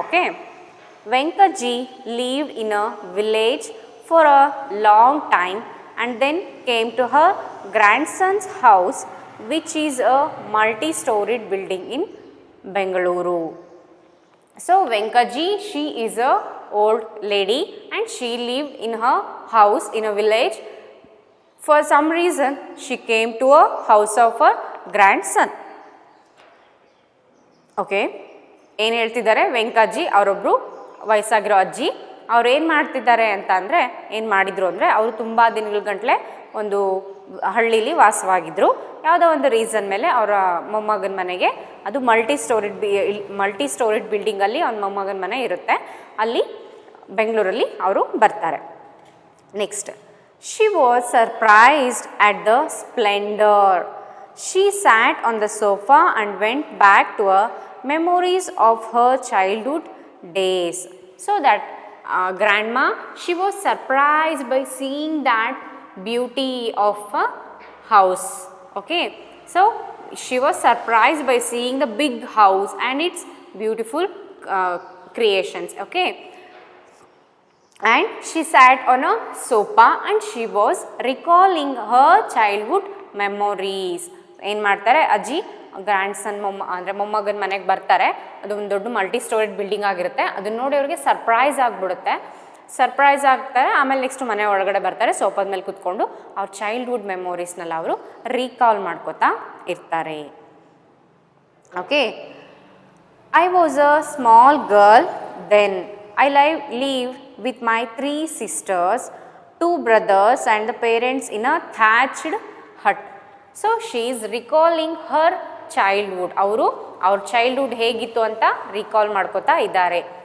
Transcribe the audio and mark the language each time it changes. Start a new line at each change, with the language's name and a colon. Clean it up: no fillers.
English: Okay, Venkajji lived in a village for a long time and then came to her grandson's house, which is a multi-storied building in Bengaluru. So Venkaji, she is a old lady and she lived in her house in a village. For some reason she came to a house of her grandson.
Kannada: Okay, ಏನು ಹೇಳ್ತಿದ್ದಾರೆ, ವೆಂಕಜ್ಜಿ ಅವರೊಬ್ಬರು ವಯಸ್ಸಾಗಿರೋ ಅಜ್ಜಿ. ಅವ್ರು ಏನು ಮಾಡ್ತಿದ್ದಾರೆ ಅಂತ ಅಂದರೆ, ಏನು ಮಾಡಿದರು ಅಂದರೆ, ಅವರು ತುಂಬ ದಿನಗಳ ಗಂಟಲೆ ಒಂದು ಹಳ್ಳೀಲಿ ವಾಸವಾಗಿದ್ದರು. ಯಾವುದೋ ಒಂದು ರೀಸನ್ ಮೇಲೆ ಅವರ ಮೊಮ್ಮಗನ ಮನೆಗೆ, ಅದು ಮಲ್ಟಿ ಸ್ಟೋರಿಡ್ ಬಿಲ್ಡಿಂಗಲ್ಲಿ ಅವ್ನ ಮೊಮ್ಮಗನ ಮನೆ ಇರುತ್ತೆ, ಅಲ್ಲಿ ಬೆಂಗಳೂರಲ್ಲಿ ಅವರು ಬರ್ತಾರೆ.
English: Next, she was surprised at the splendour. She sat on the sofa and went back to a memories of her childhood days. So that grandma, she was surprised by seeing that beauty of a house. Okay, so she was surprised by seeing the big house and its beautiful creations. Okay, and she sat on a sofa and she was recalling her childhood memories.
Kannada: ಏನು ಮಾಡ್ತಾರೆ ಅಜ್ಜಿ grand ಸನ್ ಅಂದರೆ ಮೊಮ್ಮಗನ ಮನೆಗೆ ಬರ್ತಾರೆ. ಅದು ಒಂದು ದೊಡ್ಡ multi storage building ಆಗಿರುತ್ತೆ. ಅದನ್ನ ನೋಡಿ ಅವ್ರಿಗೆ ಸರ್ಪ್ರೈಸ್ ಆಗಿಬಿಡುತ್ತೆ. ಸರ್ಪ್ರೈಸ್ ಆಗ್ತಾರೆ. ಆಮೇಲೆ ನೆಕ್ಸ್ಟ್ ಮನೆ ಒಳಗಡೆ ಬರ್ತಾರೆ. ಸೋಫಾದ ಮೇಲೆ ಕೂತ್ಕೊಂಡು ಅವ್ರ ಚೈಲ್ಡ್ಹುಡ್ ಮೆಮೊರೀಸ್ನೆಲ್ಲ ಅವರು ರೀಕಾಲ್ ಮಾಡ್ಕೋತಾ ಇರ್ತಾರೆ.
English: Okay, I was a small girl then. I lived with my 3 sisters, 2 brothers and the parents in a thatched hut. So she is recalling her childhood.
Kannada: ಅವರು ಅವ್ರ ಚೈಲ್ಡ್ಹುಡ್ ಹೇಗಿತ್ತು ಅಂತ ರೀಕಾಲ್ ಮಾಡ್ಕೋತಾ ಇದ್ದಾರೆ.